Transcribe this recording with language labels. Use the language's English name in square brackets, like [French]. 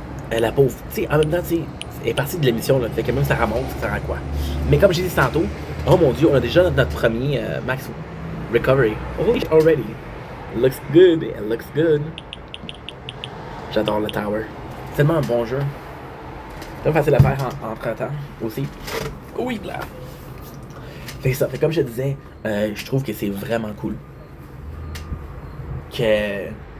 [French] La pauvre, tu sais, en même temps, tu sais, elle est partie de l'émission, là. Fait que même ça remonte, ça sert à quoi? Mais comme j'ai dit tantôt, oh mon dieu, on a déjà notre premier max recovery. [English] Oh, already. Looks good, it looks good. [French] J'adore le tower. C'est tellement un bon jeu. C'est pas facile à faire entre temps aussi. Oui, là. Fait que ça, fait comme je te disais, je trouve que c'est vraiment cool. Que.